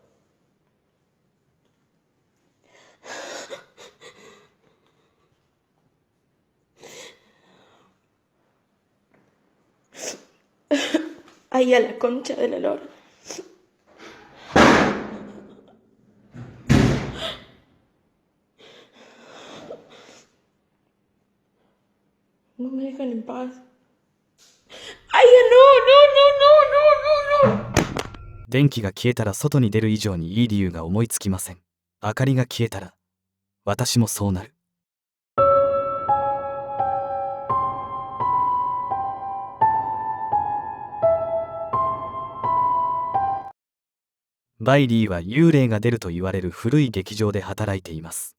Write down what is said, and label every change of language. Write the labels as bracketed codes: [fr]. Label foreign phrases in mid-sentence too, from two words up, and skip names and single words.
[es] Ay, a la concha de la lora. No me dejan en paz. ¡Ay, no, no, no, no, no, no, no! [ja] 電気が消えたら外に出る以上にいい理由が思いつきません。明かりが消えたら私もそうなる。バイリーは幽霊が出ると言われる古い劇場で働いています。